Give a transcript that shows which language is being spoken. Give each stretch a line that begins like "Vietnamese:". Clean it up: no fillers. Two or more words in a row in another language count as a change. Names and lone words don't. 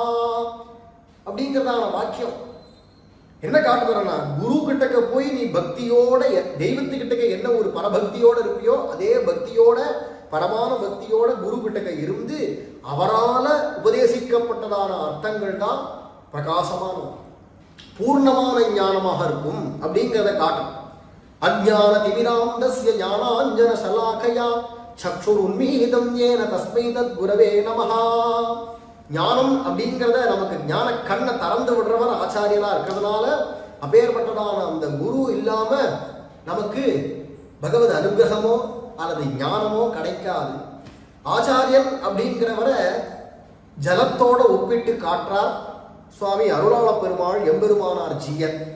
Tamil: அப்படிங்கிறதான வாக்கியம் என்ன காட்டுறேன்னா, குரு கிட்டக்க போய் நீ பக்தியோட தெய்வத்துக்கிட்டக்க என்ன ஒரு பரபக்தியோட இருப்பியோ அதே பக்தியோட பரமான பக்தியோட குரு கிட்டக்க இருந்து அவரால உபதேசிக்கப்பட்டதான அர்த்தங்கள் தான் பிரகாசமான பூர்ணமான ஞானமாக இருக்கும் அப்படிங்கிறத காட்டும்.
Sanskrit: अज्ञान तिमिरान्धस्य ज्ञानाञ्जन शलाकया चक्षुर् उन्मीलितम् येन तस्मै तत् गुरवे नमः.
Tamil: ஞானம் அப்படிங்கிறத நமக்கு ஞான கண்ணை திறந்து விடுறவர் ஆச்சாரியனா இருக்கிறதுனால அப்பேற்பட்டதான அந்த குரு இல்லாம நமக்கு பகவத் அனுகிரகமோ அல்லது ஞானமோ கிடைக்காது. ஆச்சாரியன் அப்படிங்கிறவரை ஜலத்தோட ஒப்பிட்டு காட்டுறார் சுவாமி அருளாள பெருமாள் எம்பெருமானார் ஜீயன்.